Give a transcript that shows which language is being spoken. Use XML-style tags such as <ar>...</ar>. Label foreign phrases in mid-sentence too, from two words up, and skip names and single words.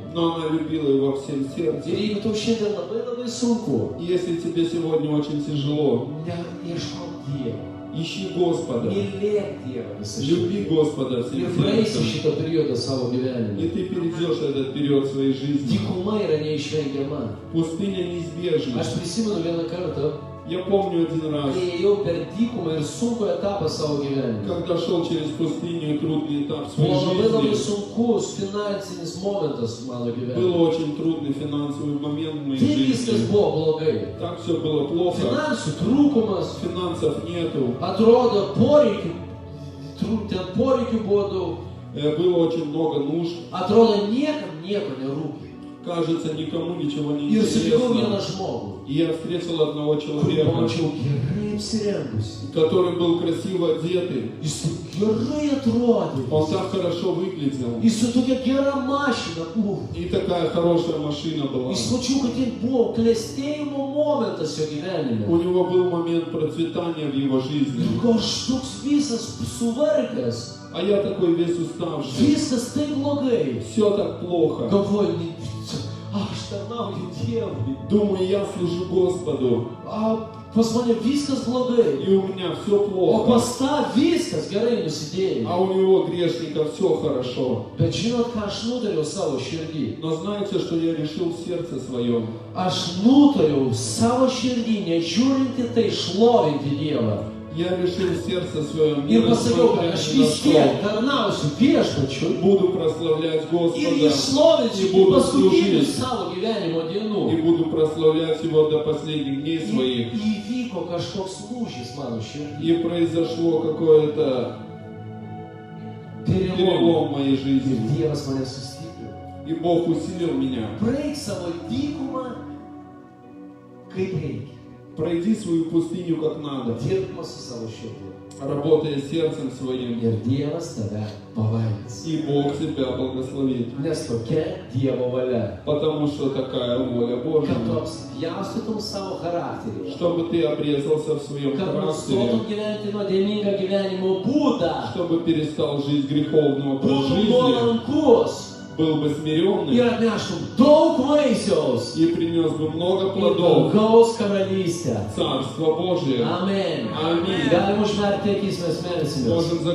<ru>Но она любила его всем</ru> <lt>Ir</lt> <ru>сердцем.</ru> <lt>jeigu tau šiandien labai sunku,</lt> <ru>Если тебе сегодня очень тяжело,</ru> <lt>neieškok Dievo.</lt> <ru>ищи Господа.</ru> <lt>Mylėk Dievą visą</lt> <ru>Люби</ru> <lt>širdį.</lt> <ru>Господа всем</ru> <lt>Ir praeisi</lt> <ru>сердцем.</ru> <lt>šitą periodą savo</lt> <ru>И</ru> <lt>gyvenime.</lt> <ru>ты перейдешь этот период своей жизни.</ru> <lt>Dykuma yra neišvengiama.</lt> <ru>Пустыня неизбежна.</ru> <lt>Aš prisimenu vieną kartą,</lt> <ru>Я помню один раз,</ru> <lt>kai ėjau per dykumą ir sunkų etapą savo gyvenime.</lt> <ru>когда шел через пустыню и трудный этап своей</ru> <lt>Buvo labai</lt> <ru>жизни.</ru> <lt>sunkus finansinis momentas mano</lt> <ru>Был</ru> <lt>gyvenime.</lt> <ru>очень трудный финансовый момент в моей</ru> <lt>Tai viskas</lt> <ru>жизни.</ru> <lt>buvo blogai.</lt> <ru>Так все было плохо.</ru> <lt>Finansų trūkumas,</lt> <ru>Финансов нету.</ru> <lt>atrodo poreikių, ten poreikių buvo daug.</lt> <ru>Было очень много нужд.</ru> <lt>Atrodo niekam nieko nerūpi.</lt> <ru>Кажется, никому ничего не</ru> <lt>Ir sutikau vieną</lt> <ru>интересно.</ru> <lt>žmogų,</lt> <ru>И я встретил одного</ru> <lt>kurį</lt> <ru>человека,</ru> <lt>pamačiau gerai apsirengusi.</lt> <ru>который был красиво одетый.</ru> <lt>Jis taip gerai atrodė.</lt> <ru>Он так хорошо выглядел.</ru> <lt>Jis su tokia gera mašina buvo.</lt> <ru>И такая хорошая машина была.</ru> <lt>Jis mačiau, kad tai buvo klestėjimo momentas jo gyvenime.</lt> <ru>У него был момент процветания в его жизни.</ru> <lt>Ir aš toks visas suvargęs.</lt> <ru>А я такой весь уставший.</ru> <lt>Viskas taip blogai.</lt> <ru>Все так плохо.</ru> <lt>Galvoju, aš tarnauju Dievui.</lt> <ru>Думаю, я служу Господу.</ru> <lt>Pas mane viskas blogai.</lt> <ru>И у меня все</ru> <lt>O</lt> <ru>плохо.</ru> <lt>pas tą viskas gerai nusidėjo.</lt> <ru>А у него, грешника, все хорошо.</ru> <lt>Bet žinot, ką aš nutariau savo širdį?</lt> <ru>Но знаете, что я решил в сердце своем?</ru> <lt>Aš nutariau savo širdį, nežiūrinti tai šlovinti Dievą.</lt> <ru>Я решил в сердце своем,</ru> <lt>Ir pasakiau, kad aš</lt> <ru>ни на</ru> <lt>vis</lt> <ru>что,</ru> <lt>tiek tarnausiu viešpačiui</lt> <ru>буду прославлять</ru> <lt>ir</lt> <ru>Господа</ru> <lt>jį šlovinsiu</lt> <ru>и</ru> <lt>iki</lt> <ru>буду</ru> <lt>paskutinių</lt> <ru>служить,</ru> <lt>savo gyvenimo</lt> <ru>и</ru> <lt>dienų.</lt> <ru>буду прославлять Его до последних дней</ru> <lt>Ir</lt> <ru>своих.</ru> <lt>įvyko kažkoks lūžis mano širdį.</lt> <ru>И произошло какое-то Перелом. перелом в моей</ru> <lt>Ir</lt> <ru>жизни.</ru> <lt>Dievas mane sustiprino.</lt> <ru>И Бог усилил меня.</ru> <lt>Praeik savo dykumą, kaip reikia.</lt> <ru>Пройди свою пустыню как надо,</ru> <lt>Dirbama su savo širdimi.</lt> <ru>работая сердцем своим.</ru> <lt>Ir Dievas tave palaimins.</lt> <ru>И Бог тебя благословит.</ru> <lt>Nes tokia Dievo valia.</lt> <ru>Потому что такая воля Божья.</ru> <lt>Kad tu apspjaustytum savo charakterį.</lt> <ru>Чтобы ты обрезался в своем</ru> <lt>Kad</lt> <ru>характере.</ru> <lt>nustotum gyventi nuodėmingą gyvenimo būdą.</lt> <ru>Чтобы перестал жить греховный образ</ru> <lt>Būtum</lt> <ru>жизни.</ru> <lt>nuolankus.</lt> <ru>Был бы смиренный.</ru> <lt>Ir atneštum daug vaisiaus.</lt> <ru>И принес бы много</ru> <lt>Į</lt> <ru>плодов.</ru> <lt>dangaus karalystę.</lt> <ru>Царство Божие.</ru> <lt>Amen.</lt> <ru>Аминь.</ru> <lt>Galim užmerkti akis, mes melsimės.</lt> <ru>Можем</ru>